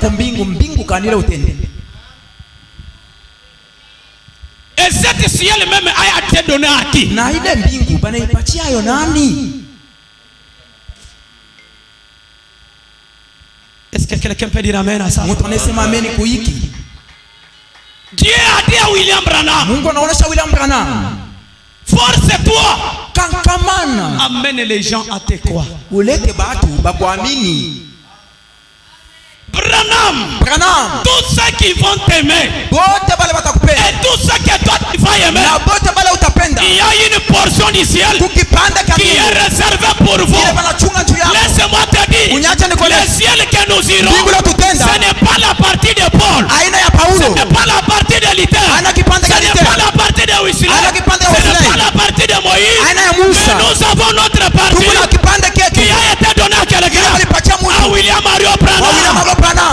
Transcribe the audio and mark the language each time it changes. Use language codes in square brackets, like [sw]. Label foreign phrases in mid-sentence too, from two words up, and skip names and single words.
[fr] Et cette ciel même a été donné à qui? Est-ce que quelqu'un peut dire amen à ça? [sw] Mtu anasema amen kuiki. [fr] Dieu a dit à William Branham, [sw] Mungu anaonesha William Branham, [fr] force-toi, [sw] kankamana, [fr] amène les gens à te croire. [sw] ulete batu bakuamini. [fr] Branham, tous ceux qui vont t'aimer [sw] bote bale batakupenda, [fr] et tous ceux que toi tu vas aimer, [sw] na bote bale utapenda, [fr] il y a une portion du ciel [sw] kukipanda [fr] qui est réservée pour vous. Laisse-moi te dire, le ciel que nous irons, ce n'est pas la partie de Paul, ce n'est pas la partie de Luther, ce n'est pas la partie de Wesley, ce n'est pas la partie de Moïse, mais nous avons notre partie qui a été donnée à quelqu'un, à William Mario Branham.